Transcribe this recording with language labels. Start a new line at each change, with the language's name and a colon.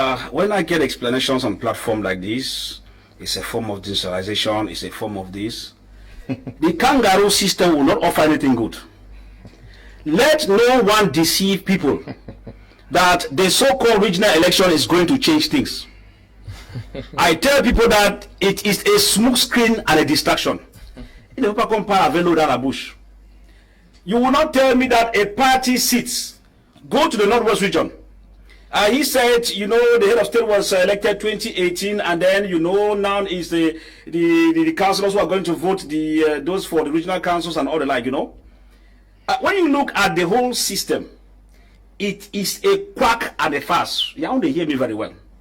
English: When I get explanations on platform like this, it's a form of digitalization, it's a form of this. The kangaroo system will not offer anything good. Let no one deceive people that the so-called regional election is going to change things. I tell people that it is a smoke screen and a distraction.
French: Il ne faut pas qu'on parle avec l'eau dans la bouche.
English: You will not tell me that a party sits. Go to the Northwest region. He said, the head of state was elected 2018, and then, now is the councillors who are going to vote those for the regional councils and all the like, when you look at the whole system, it is a quack and a farce. You don't hear me very well.